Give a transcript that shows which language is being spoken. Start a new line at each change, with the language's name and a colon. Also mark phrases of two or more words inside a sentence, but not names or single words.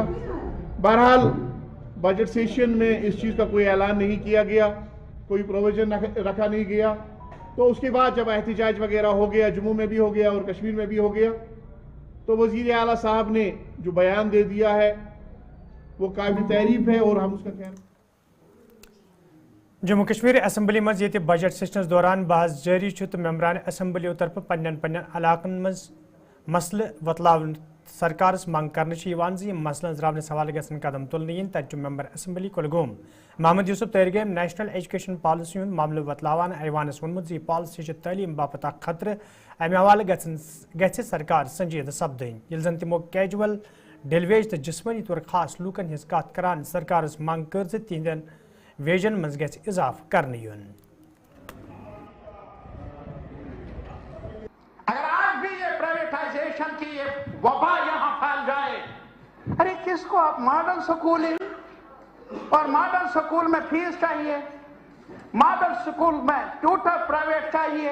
Urdu: بہرحال بجٹ سیشن میں اس چیز کا کوئی اعلان نہیں کیا گیا, کوئی پروویژن رکھا نہیں گیا. تو اس کے بعد جب احتجاج وغیرہ ہو گیا, جموں میں بھی ہو گیا اور کشمیر میں بھی ہو گیا, تو وزیر اعلیٰ صاحب نے جو بیان دے دیا ہے وہ قابل تعریف ہے اور ہم اس کا خیر.
Kashmiri: جموں کشمیر اسمبلی مز یہ بجٹ سیشنس دوران بحث جاری تو ممبران اسمبلیوں طرف پن علاقن مز مسئلہ وتلاون سرکارس منگ کرنے مسئلہ زراونس حوالہ گھن قدم تلنے تت ممبر اسمبلی کلگوم محمد یوسف تیرگیم نیشنل ایجوکیشن پالیسی معاملہ وتلاوان ایوانس وونمت یہ پالیسی تعلیم باپت اخ خطرہ امہ حوالہ گھِ سرکار سنجیدہ سپدن یل زن تمو کیجول ڈیلیویج تو جسمانی طور خاص لوکن ہز کت کران سرکارس منگ کر تہندین ویجن مز گژھِ اضافہ کرنے یون.
Urdu: اگر آج بھی یہ پرائیویٹائزیشن کی یہ وبا یہاں پھیل جائے, ارے کس کو آپ ماڈل سکول ہی, اور ماڈل سکول میں فیس چاہیے, ماڈل سکول میں ٹیوٹر پرائیویٹ چاہیے.